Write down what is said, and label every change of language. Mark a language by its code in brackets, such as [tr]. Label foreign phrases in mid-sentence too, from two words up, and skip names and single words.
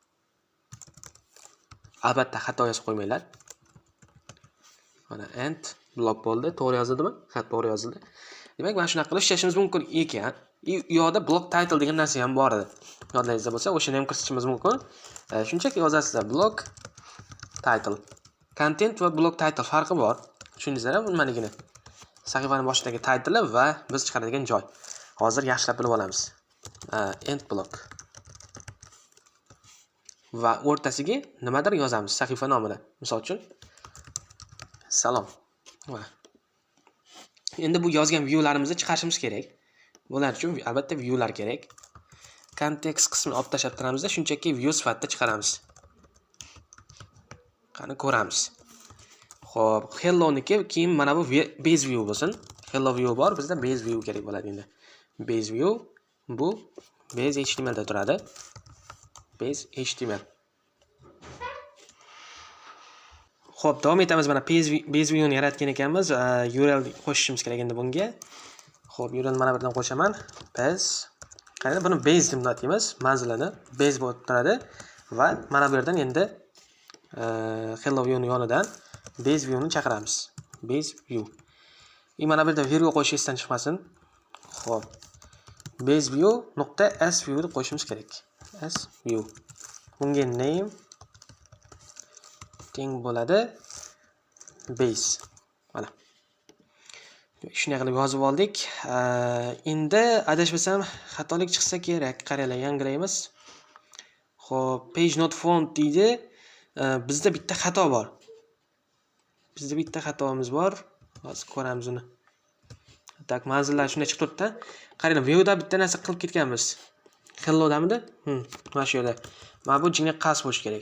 [uz] Albatta xato yozib qo'ymanglar. Mana end blok bo'ldi. To'g'ri yozildimi? Ha, to'g'ri yozildi. Demak, mana shunaqa qilib ishlashimiz mumkin ekan. U yoqda [en] block title [uz] degan narsa ham bor edi. Yodlaringizda bo'lsa, o'shani ham kiritishimiz mumkin. Shunchaki yozasizlar [en] block title. [uz] Content va [en] block title [uz] farqi bor. Tushundingizlar nimaligini? Sahifaning boshidagi title va biz chiqaradigan joy. Hozir yaxshilab bilib olamiz. [en] End block. [uz] Va o'rtasiga nimadir yozamiz sahifa nomida. Misol uchun salom. Endi bu yozgan viewlarimizni chiqarishimiz kerak. Bular uchun albatta viewlar kerak. Context qismini olib tashlab turamizda, shunchaki view sifatida chiqaramiz. Qani ko'ramiz. Xo'p, hello niki keyin mana bu [en] base view [uz] bo'lsin. [en] Hello view [uz] bor, bizda [en] base view [uz] kerak bo'ladi endi. [en] Base view [uz] bu [en] base html [uz] da turadi. [en] Base html. [uz] Xo'p, davom etamiz. Mana [en] base view [uz] ni yaratgan ekanmiz. URL qo'shishimiz kerak endi bunga. Xo'p, URL mana birdan qo'shaman. Base. Qarang, buni base deb ataymiz. Manzilini base bo'lib turadi va mana bu yerdan endi [en] hello view [uz] ni yonidan [en] base view [uz] ni chaqiramiz. [en] Base view. [uz] Mana bu yerda virgul qo'yish esdan chiqmasin. Xo'p. [en] Base view [uz] nuqta [en] s view [uz] deb qo'yishimiz kerak. [en] S view. [uz] Bunga name teng bo'ladi base. Mana. Shunday qilib yozib oldik. Endi adashmasam xatolik chiqsa kerak. Qaranglar, yangilaymiz. Xo'p, [en] page not found [uz] deydi. Bizda bitta xato bor. Bizda bitta xatomiz bor. Hozir ko'ramiz uni. Tak, manzillar shunday chiqib turibdi. Qaranglar, viewda bitta narsa qilib ketganmiz. Hello damidi? Mana shu yerda. Mana bu jinga qas bo'lish kerak.